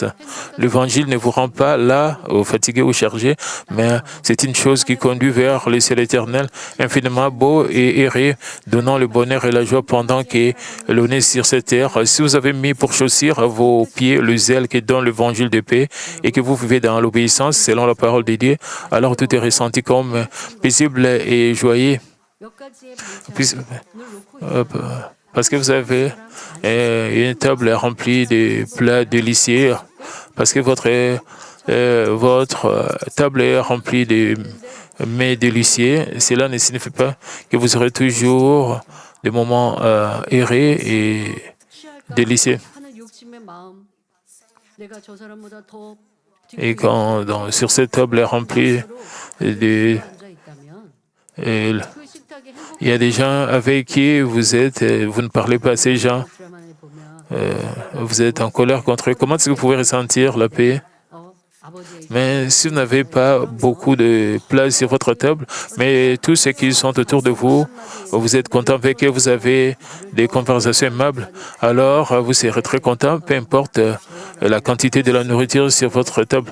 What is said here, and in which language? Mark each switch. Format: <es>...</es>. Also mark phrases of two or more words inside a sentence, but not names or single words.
<fr>L'évangile ne vous rend pas là, fatigué ou chargé, mais c'est une chose qui conduit vers le ciel éternel, infiniment beau et heureux, donnant le bonheur et la joie pendant que l'on est sur cette terre. Si vous avez mis pour chaussure à vos pieds le zèle qui donne l'évangile de paix et que vous vivez dans l'obéissance selon la parole de Dieu, alors tout est ressenti comme paisible et joyeux.</fr> <ko>몇 가지의</ko> <fr>Puis-</fr> <ko>반찬을 놓고</ko> <fr>Parce que vous avez une table remplie de plats délicieux, parce que votre table est remplie de mets délicieux, cela ne signifie pas que vous aurez toujours des moments heureux et</fr> <ko>취할까</ko> <fr>délicieux.</fr> <ko>하는 욕심의 마음. 내가 저 사람보다 더</ko> <fr>Et quand sur cette table remplie de...</fr> <ko>앉아 있다면</ko> <fr>et</fr> <ko>그 식탁에</ko> <fr>il y a des gens avec qui vous ne parlez pas à ces gens,</fr> <ko>드라마에 보면</ko> <fr>vous êtes en colère contre eux. Comment est-ce que vous pouvez ressentir la paix? Mais si vous n'avez pas beaucoup de place sur votre table, mais tous ceux qui sont autour de vous, vous êtes content avec eux, vous avez des conversations aimables, alors vous serez très content, peu importe la quantité de la nourriture sur votre table.</fr>